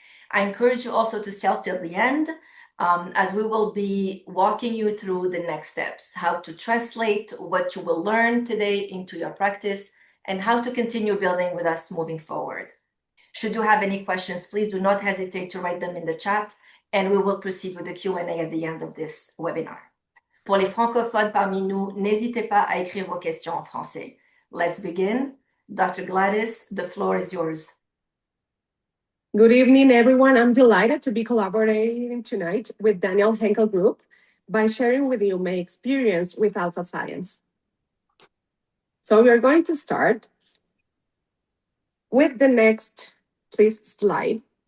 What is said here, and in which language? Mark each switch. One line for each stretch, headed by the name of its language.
English: I encourage you also to stay till the end, as we will be walking you through the next steps, how to translate what you will learn today into your practice, and how to continue building with us moving forward. Should you have any questions, please do not hesitate to write them in the chat, and we will proceed with the Q&A at the end of this webinar.
French: Pour les francophones parmi nous, n'hésitez pas à écrire vos questions en français.
English: Let's begin. Dr. Gladys, the floor is yours. Good evening, everyone. I'm delighted to be collaborating tonight with Daniele Henkel Group by sharing with you my experience with Alphascience. So we are going to start with the next, please, slide.